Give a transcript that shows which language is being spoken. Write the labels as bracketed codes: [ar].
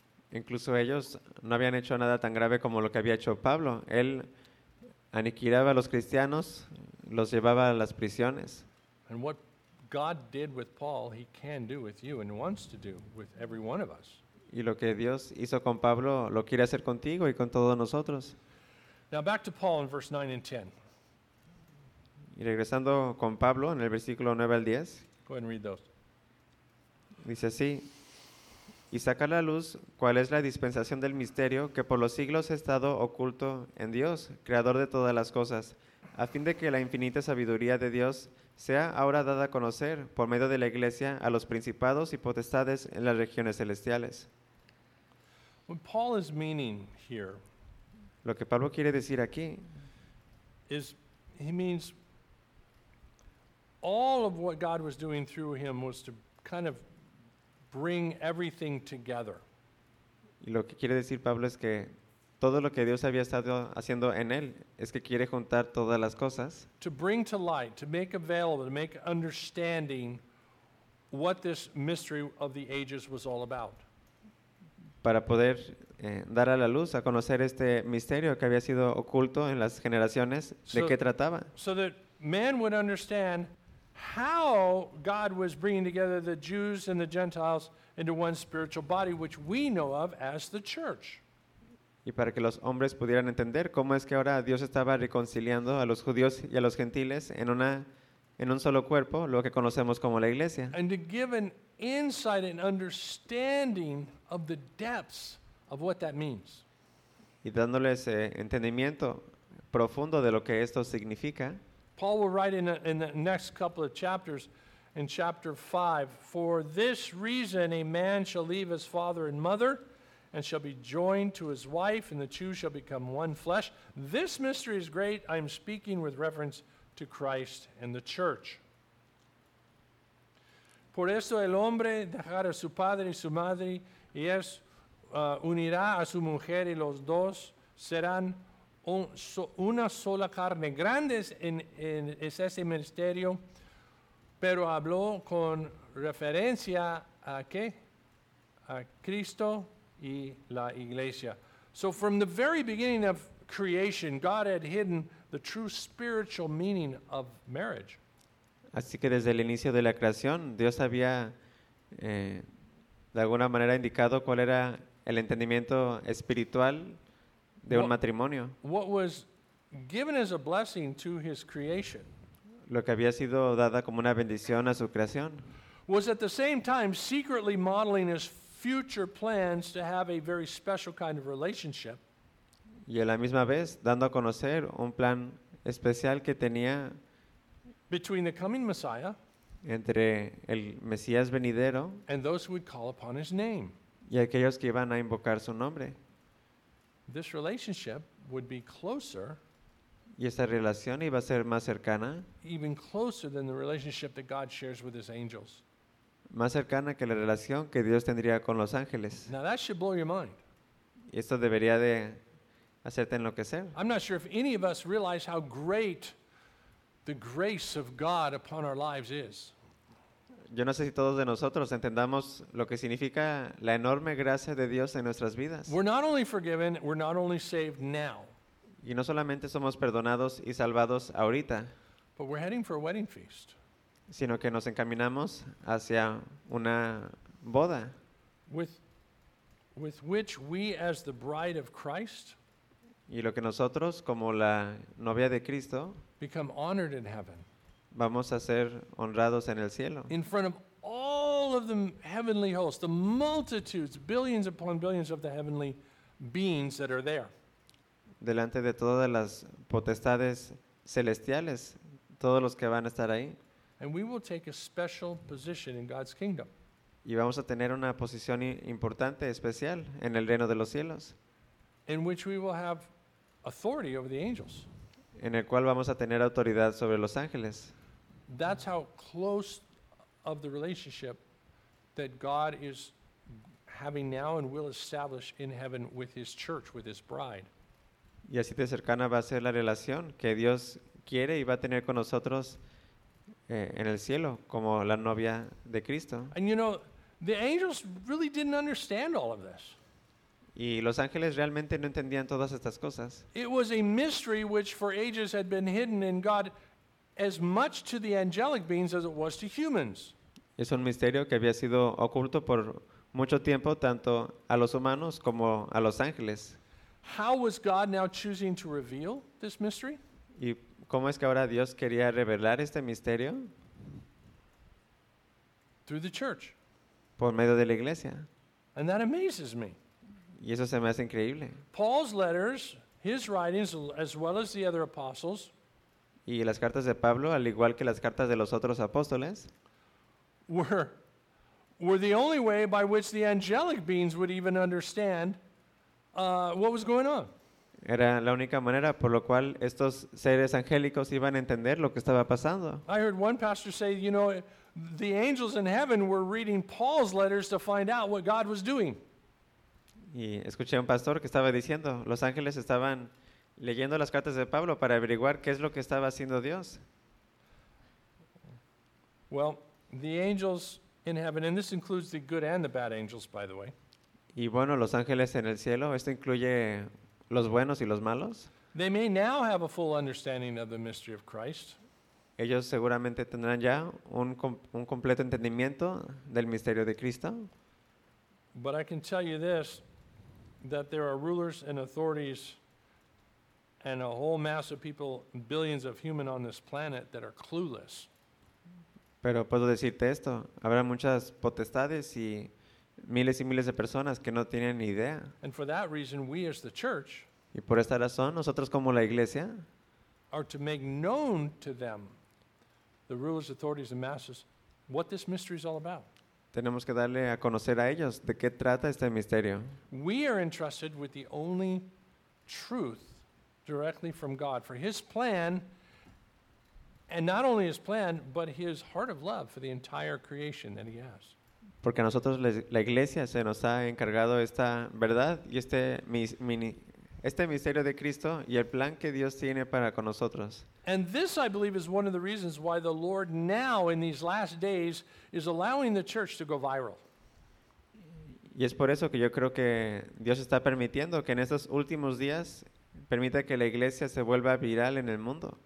[es] Incluso ellos no habían hecho nada tan grave como lo que había hecho Pablo. Él aniquilaba a los cristianos, los llevaba a las prisiones. [en] And what God did with Paul, he can do with you and wants to do with every one of us. [es] Y lo que Dios hizo con Pablo, lo quiere hacer contigo y con todos nosotros. [en] Now back to Paul in verse 9 and 10. [es] Y regresando con Pablo en el versículo 9 al 10. [en] Go ahead and read those. [es] Dice así, y saca a la luz cuál es la dispensación del misterio que por los siglos ha estado oculto en Dios, creador de todas las cosas, a fin de que la infinita sabiduría de Dios sea ahora dada a conocer por medio de la iglesia a los principados y potestades en las regiones celestiales. [en] What Paul is meaning here, [es] lo que Pablo quiere decir aquí, [en] is he means all of what God was doing through him was to kind of bring everything together. [es] Y lo que quiere decir Pablo es que todo lo que Dios había estado haciendo en él es que quiere juntar todas las cosas. [en] To bring to light, to make available, to make understanding what this mystery of the ages was all about. [es] Para poder dar a la luz, a conocer este misterio que había sido oculto en las generaciones, ¿de qué trataba? [en] So that man would understand how God was bringing together the Jews and the Gentiles into one spiritual body, which we know of as the church. [es] Y para que los hombres pudieran entender cómo es que ahora Dios estaba reconciliando a los judíos y a los gentiles en un solo cuerpo, lo que conocemos como la iglesia. [en] And to give an insight and understanding of the depths of what that means. [es] Y dándoles entendimiento profundo de lo que esto significa. [en] Paul will write in the next couple of chapters, in chapter 5, for this reason a man shall leave his father and mother and shall be joined to his wife, and the two shall become one flesh. This mystery is great. I am speaking with reference to Christ and the church. [es] Por eso el hombre dejará a su padre y su madre, y es unirá a su mujer, y los dos serán una sola carne. Grandes es ese ministerio, pero habló con referencia a qué? A Cristo y la iglesia. [en] So from the very beginning of creation, God had hidden the true spiritual meaning of marriage. [es] Así que desde el inicio de la creación, Dios había de alguna manera indicado cuál era el entendimiento espiritual de un matrimonio. [en] What was given as a blessing to his creation, [es] lo que había sido dada como una bendición a su creación, [en] was at the same time secretly modeling his future plans to have a very special kind of relationship. [es] Y a la misma vez dando a conocer un plan especial que tenía [en] between the coming Messiah [es] entre el Mesías venidero [en] and those who would call upon his name. [es] Y aquellos que iban a invocar su nombre. [en] This relationship would be closer, [es] y esta relación iba a ser más cercana, [en] even closer than the relationship that God shares with his angels. [es] Más cercana que la relación que Dios tendría con los ángeles. [en] Now that should blow your mind. [es] esto debería de hacerte enloquecer. [en] I'm not sure if any of us realize how great the grace of God upon our lives is. [es] Yo no sé si todos de nosotros entendamos lo que significa la enorme gracia de Dios en nuestras vidas. [en] We're not only forgiven, we're not only saved now. [es] Y no solamente somos perdonados y salvados ahorita, [en] but we're heading for a wedding feast. [es] Sino que nos encaminamos hacia una boda. [en] With which we as the bride of Christ, [es] y lo que nosotros como la novia de Cristo, [en] become honored in heaven. [es] Vamos a ser honrados en el cielo. [en] In front of all of the heavenly hosts, the multitudes, billions upon billions of the heavenly beings that are there. [es] Delante de todas las potestades celestiales, todos los que van a estar ahí. [en] And we will take a special position in God's kingdom. [es] Y vamos a tener una posición importante, especial, en el reino de los cielos. [en] In which we will have authority over the angels. [es] En el cual vamos a tener autoridad sobre los ángeles. [en] That's how close of the relationship that God is having now and will establish in heaven with his church, with his bride. [es] Y así de cercana va a ser la relación que Dios quiere y va a tener con nosotros en el cielo como la novia de Cristo. [en] And you know, the angels really didn't understand all of this. [es] Y los ángeles realmente no entendían todas estas cosas. [en] It was a mystery which for ages had been hidden in God as much to the angelic beings as it was to humans. [es] Es un misterio que había sido oculto por mucho tiempo tanto a los humanos como a los ángeles. [en] How was God now choosing to reveal this mystery? [es] ¿Y cómo es que ahora Dios quería revelar este misterio? [en] Through the church. [es] Por medio de la iglesia. [en] And that amazes me. [es] Y eso se me hace increíble. [en] Paul's letters, his writings, as well as the other apostles, [es] y las cartas de Pablo, al igual que las cartas de los otros apóstoles, [en] were the only way by which the angelic beings would even understand what was going on. [es] Era la única manera por la cual estos seres angélicos iban a entender lo que estaba pasando. [en] I heard one pastor say, you know, the angels in heaven were reading Paul's letters to find out what God was doing. [es] Y escuché a un pastor que estaba diciendo, los ángeles estaban leyendo las cartas de Pablo para averiguar qué es lo que estaba haciendo Dios. [en] Well, the angels in heaven, and this includes the good and the bad angels, by the way. [es] Y bueno, los ángeles en el cielo, esto incluye los buenos y los malos. [en] They may now have a full understanding of the mystery of Christ. [es] Ellos seguramente tendrán ya un completo entendimiento del misterio de Cristo. [en] But I can tell you this, that there are rulers and authorities and a whole mass of people, billions of human on this planet that are clueless. [es] Pero puedo decirte esto, habrá muchas potestades y miles y miles de personas que no tienen ni idea. [en] And for that reason, we as the church, [es] y por esta razón, nosotros como la iglesia, [en] are to make known to them, the rulers, authorities, and masses, what this mystery is all about. [es] Tenemos que darle a conocer a ellos de qué trata este misterio. [en] We are entrusted with the only truth directly from God for his plan, and not only his plan, but his heart of love for the entire creation that he has. [es] Porque a nosotros la iglesia se nos ha encargado esta verdad y este misterio de Cristo y el plan que Dios tiene para con nosotros. [en] And this, I believe, is one of the reasons why the Lord now, in these last days, is allowing the church to go viral. [es] Y es por eso que yo creo que Dios está permitiendo que en estos últimos días permita que la iglesia se vuelva viral en el mundo.